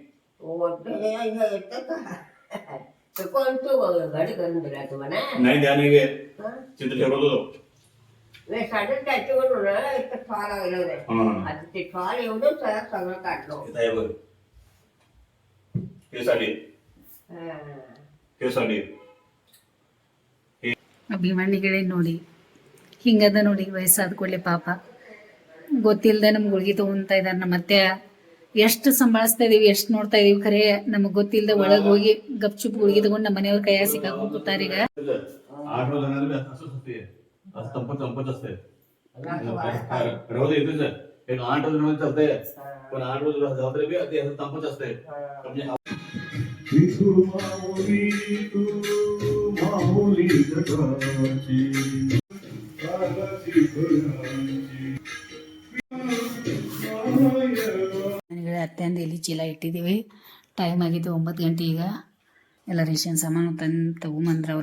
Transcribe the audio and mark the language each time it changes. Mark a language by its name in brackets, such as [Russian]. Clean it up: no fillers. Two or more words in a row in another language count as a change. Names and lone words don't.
[Marathi] कोण तू घडी करून दिला तुम्हाला नाही द्या नाही गे तिथं ठेवलं होतो. साडी त्याची म्हणून इथं ठॉल लागलं. आता ते ठॉल एवढं सगळं काढलो. बघ हे साडी हे साडी [Kannada] ಅಭಿಮಾನಿಗಳೇ ನೋಡಿ ಹಿಂಗದ ನೋಡಿ ವಯಸ್ಸಾದ ಕೂಡಲೇ ಪಾಪ ಗೊತ್ತಿಲ್ಲದೆ ನಮ್ಗೆ ಗುಳ್ಗಿ ತೊಗೊಂತ ಇದ್ದಾರೆ. ನಮ್ಮ ಅತ್ತೆ ಎಷ್ಟು ಸಂಭಾಳಿಸ್ತಾ ಇದೀವಿ, ಎಷ್ಟು ನೋಡ್ತಾ ಇದೀವಿ, ಖರೆ ನಮಗೆ ಗೊತ್ತಿಲ್ಲದೆ ಒಳಗೆ ಹೋಗಿ ಗಪ್ಚುಪ್ ಗುಳ್ಗಿ ತಗೊಂಡು ನಮ್ಮ ಮನೆಯವ್ರ ಕೈಯಾಗ ಸಿಕ್ಕಾಕೊಂಡು ಕೂತಾರ. ಈಗ [Marathi] 8 रोज असंच असते असं तंपत असते. राहू दे इथेच एक 8 रोज चालते पण 8 रोज जाते बी ते असं तंपत असते. म्हणजे [Kannada] ಅತ್ತೆಂದು ಎಲ್ಲಿ ಚೀಲ ಇಟ್ಟಿದ್ದೀವಿ. ಟೈಮ್ ಆಗಿದ್ದು 9 ಗಂಟೆ. ಈಗ ಎಲ್ಲ ರೇಷನ್ ಸಾಮಾನು ತಗೊಂಬಂದ್ರವ್ರ.